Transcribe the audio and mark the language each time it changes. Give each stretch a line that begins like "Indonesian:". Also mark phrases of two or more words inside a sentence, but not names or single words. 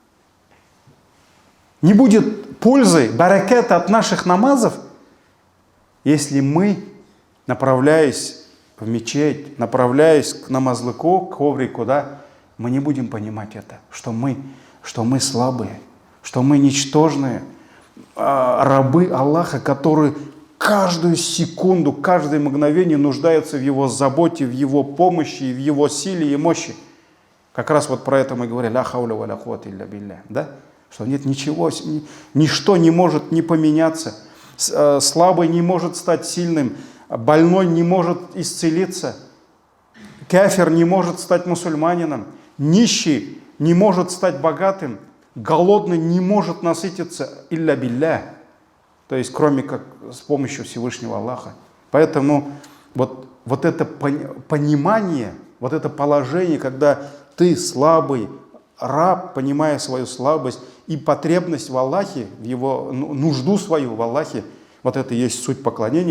Russian: Не будет пользы, баракета от наших намазов, если мы, направляясь в мечеть, направляясь к намазлыку, к коврику, да, мы не будем понимать это, что мы слабые, что мы ничтожные, рабы Аллаха, которые каждую секунду, каждое мгновение нуждаются в Его заботе, в Его помощи, в Его силе и мощи. Как раз вот про это мы говорили,
Arabic: لا حول ولا قوة إلا بالله,
Russian: да? Что нет ничего, ничто не может не поменяться, слабый не может стать сильным, больной не может исцелиться, кафир не может стать мусульманином, нищий не может стать богатым, голодный не может насытиться
Arabic: إلا بالله,
Russian: то есть кроме как с помощью Всевышнего Аллаха. Поэтому вот это понимание, вот это положение, когда ты слабый раб, понимая свою слабость и потребность в Аллахе, в его нужду свою в Аллахе, вот это и есть суть поклонения.